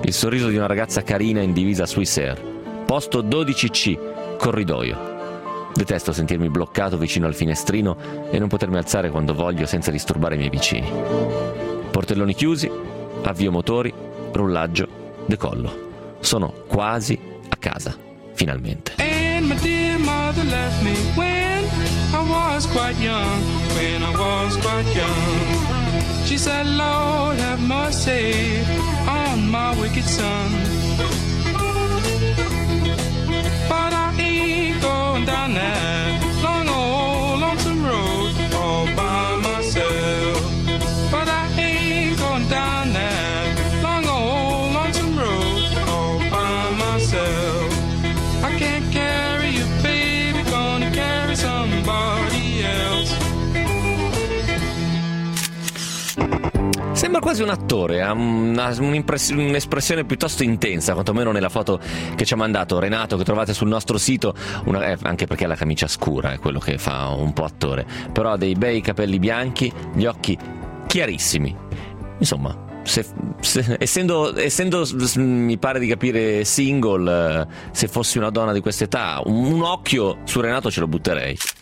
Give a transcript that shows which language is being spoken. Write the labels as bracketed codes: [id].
[it] Il sorriso di una ragazza carina in divisa Swissair. Posto 12C, corridoio. Detesto sentirmi bloccato vicino al finestrino e non potermi alzare quando voglio senza disturbare i miei vicini. Portelloni chiusi, avvio motori, rullaggio, decollo. Sono quasi a casa, finalmente. [en] And my dear mother left me when I was quite young, when I was quite young. She said, Lord have mercy on my wicked son. But I ain't going down that long old lonesome road all by myself. But I ain't going down that long old lonesome road all by myself. I can't carry you, baby, gonna carry somebody else. [it] Sembra quasi un attore, ha un'espressione piuttosto intensa, quantomeno nella foto che ci ha mandato Renato, che trovate sul nostro sito, anche perché ha la camicia scura, è quello che fa un po' attore, però ha dei bei capelli bianchi, gli occhi chiarissimi, insomma, essendo mi pare di capire single, se fossi una donna di questa età, un occhio su Renato ce lo butterei.